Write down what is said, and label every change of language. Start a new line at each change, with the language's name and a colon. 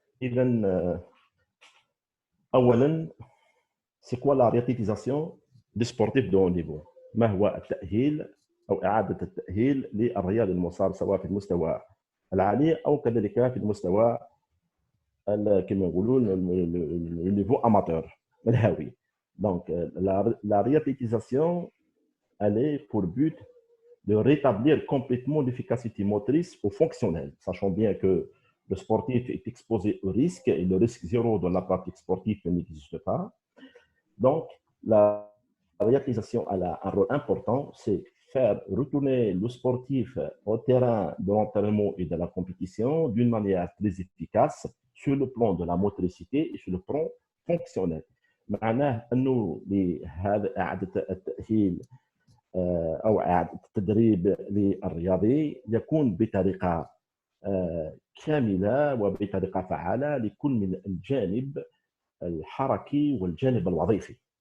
Arabic: إذن أولاً،
French: c'est quoi la réathlétisation des sportifs de haut niveau؟
Arabic: ما هو التأهيل أو إعادة التأهيل للرياضي المصاب سواء في المستوى العالي أو كذلك في المستوى كما يقولون النيفو اماتور الهاوي.
French: Donc la réathlétisation elle est pour but de rétablir complètement l'efficacité motrice ou fonctionnelle, sachant bien que le sportif est exposé au risque et le risque zéro dans la pratique sportive n'existe pas. Donc la réathlétisation elle a un rôle important, c'est faire retourner le sportif au terrain de l'entraînement et de la compétition d'une manière très efficace sur le plan de la motricité et sur le plan fonctionnel.
Arabic: معناه انه لهذا اعاده التاهيل او اعاده التدريب للرياضي يكون بطريقه كامله وبطريقه فعاله لكل من الجانب الحركي والجانب الوظيفي.